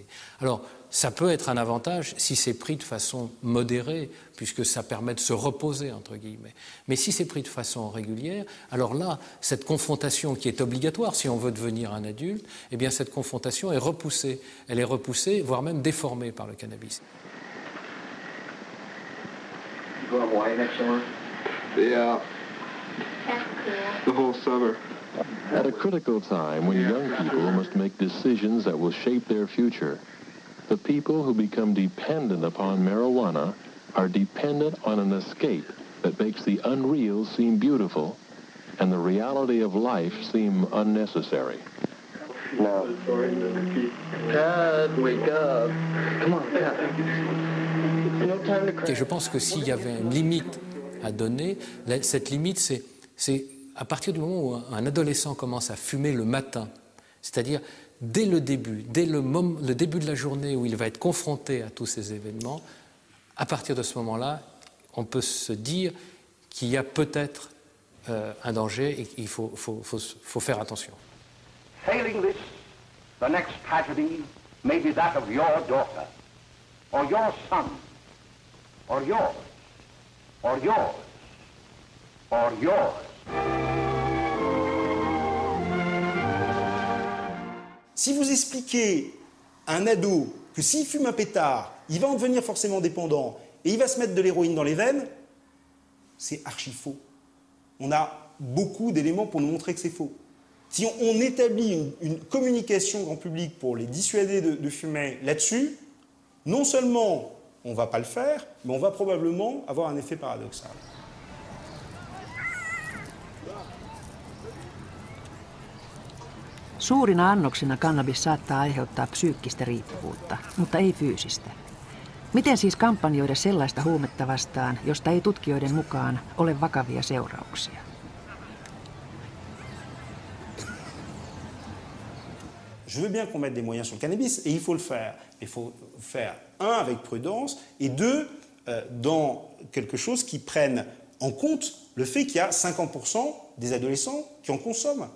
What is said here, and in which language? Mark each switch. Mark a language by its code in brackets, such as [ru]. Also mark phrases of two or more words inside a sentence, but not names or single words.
[fr] Alors, ça peut être un avantage si c'est pris de façon modérée, puisque ça permet de se reposer, entre guillemets. Mais si c'est pris de façon régulière, alors là, cette confrontation qui est obligatoire si on veut devenir un adulte, eh bien cette confrontation est repoussée. Elle est repoussée, voire même déformée par le cannabis. [en] You go to Hawaii next summer? Yeah, That's the cool. whole summer. At a critical time when young people must make decisions that will shape their future, the people who become dependent upon marijuana are dependent on an escape that makes the unreal seem beautiful and the reality of life seem unnecessary. Now. Pat, wake up. Come on, Pat. No time to cry. [fr] Et je pense que s'il y avait une limite à donner, cette limite, c'est à partir du moment où un adolescent commence à fumer le matin, c'est-à-dire dès le début, le début de la journée où il va être confronté à tous ces événements, à partir de ce moment-là, on peut se dire qu'il y a peut-être un danger et qu'il faut faire attention. [en] Failing this, the next tragedy may be that of your daughter, or your son, or yours, or yours, or yours. [fr] Si vous expliquez à un ado que s'il fume un pétard, il va en devenir forcément dépendant et il va se mettre de l'héroïne dans les veines, c'est archi faux. On a beaucoup d'éléments pour nous montrer que c'est faux. Si on établit une communication grand public pour les dissuader de fumer là-dessus, non seulement on ne va pas le faire, mais on va probablement avoir un effet paradoxal. [fi] Suurina annoksina kannabis saattaa aiheuttaa psyykkistä riippuvuutta, mutta ei fyysistä. Miten siis kampanjoida sellaista huumetta vastaan, josta ei tutkijoiden mukaan ole vakavia seurauksia? [fr] Je veux bien qu'on mette des moyens sur le cannabis, et il faut le faire. Il faut faire, un, avec prudence, et deux, dans quelque chose qui prenne en compte le fait qu'il y a 50% des adolescents qui en consomment.